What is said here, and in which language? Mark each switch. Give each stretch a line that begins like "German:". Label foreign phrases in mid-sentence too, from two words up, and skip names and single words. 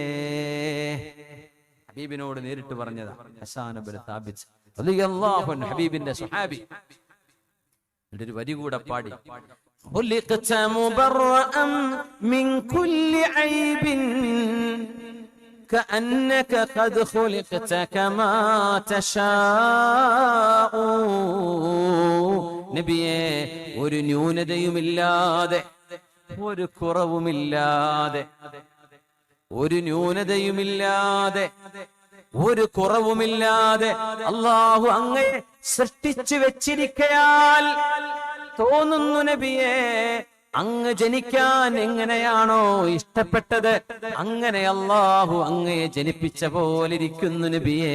Malayalam: ഹബീബിനോട് നേരിട്ട് പറഞ്ഞതാ ഹസ്സാൻ ഇബ്നു സാബിത്ത്
Arabic: رضي الله عنه,
Malayalam: ഹബീബിന്റെ സ്വഹാബി. ഒരു വരി കൂടെ പാടി,
Arabic: خلقت مبرأ من كل عيب كأنك قد خلقت كما تشاء.
Malayalam: നബിയെ ഒരു ന്യൂനതയുമില്ലാതെ, ഒരു കുറവുമില്ലാതെ, ഒരു ന്യൂനതയുമില്ലാതെ, ഒരു കുറവുമില്ലാതെ അല്ലാഹു അങ്ങയെ സൃഷ്ടിച്ചു വെച്ചിരിക്കയാൽ തോന്നുന്നു നബിയെ അങ്ങ് ജനിക്കാൻ എങ്ങനെയാണോ ഇഷ്ടപ്പെട്ടത് അങ്ങനെ അല്ലാഹു അങ്ങയെ ജനിപ്പിച്ച പോലെ ഇരിക്കുന്നു നബിയേ.